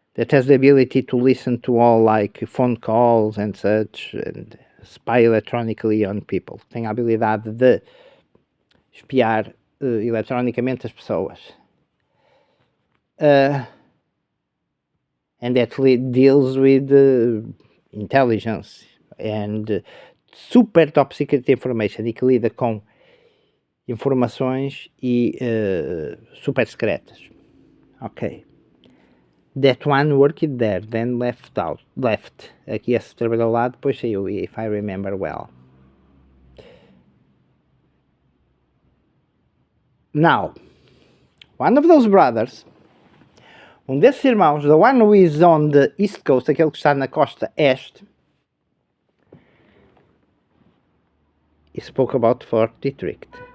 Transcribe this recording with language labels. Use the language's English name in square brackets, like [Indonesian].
[English] has the ability to listen to all like phone calls and such, and spy electronically on people. [Portuguese] Tem a habilidade de espiar eletronicamente as pessoas. [English] And that deals with intelligence and super top secret information, [Portuguese] e que lida com informações e super secretas. [English] Ok. That one worked there, then left. [Portuguese] Aqui esse trabalhou lá, depois saiu, [English] if I remember well. Now, one of those brothers, [Portuguese] um desses irmãos, [English] the one who is on the East Coast, [Portuguese] aquele que está na costa este, [English] he spoke about Fort Detrick.